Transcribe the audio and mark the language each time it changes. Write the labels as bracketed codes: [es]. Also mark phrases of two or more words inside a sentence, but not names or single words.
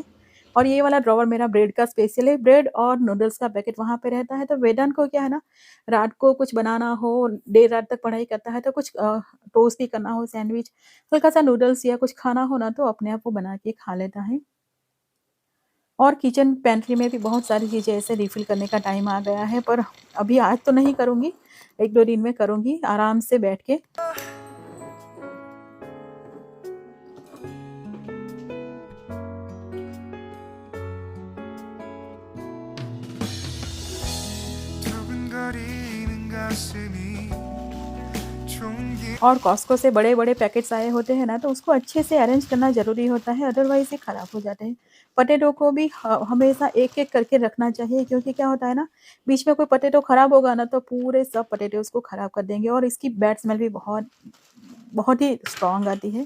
[hi] और ये वाला ड्रॉवर मेरा ब्रेड का स्पेशल है, ब्रेड और नूडल्स का पैकेट वहाँ पे रहता है, तो वेदांत को क्या है ना, रात को कुछ बनाना हो, देर रात तक पढ़ाई करता है तो कुछ टोस्ट भी करना हो, सैंडविच, हल्का-सा नूडल्स या कुछ खाना हो ना, तो अपने आप वो बना के खा लेता है। और [en] kitchen pantry [hi] में भी बहुत सारी चीज़ें ऐसे रिफ़िल करने का टाइम आ गया है, पर अभी आज तो नहीं करूँगी, 1-2 दिन में करूँगी आराम से बैठ के। [ko] 두근거리는 가슴이 좋은 기 [hi] और कॉस्को से बड़े-बड़े पैकेट्स आए होते हैं ना, तो उसको अच्छे से अरेंज करना ज़रूरी होता है, अदरवाइज़ ये ख़राब हो जाते हैं। पोटैटो को भी हमेशा एक-एक करके रखना चाहिए क्योंकि क्या होता है ना, बीच में कोई पोटैटो ख़राब होगा ना, तो पूरे सब पोटैटोज़ को ख़राब कर देंगे और इसकी [en] bad smell [hi] भी बहुत बहुत ही स्ट्रॉन्ग आती है।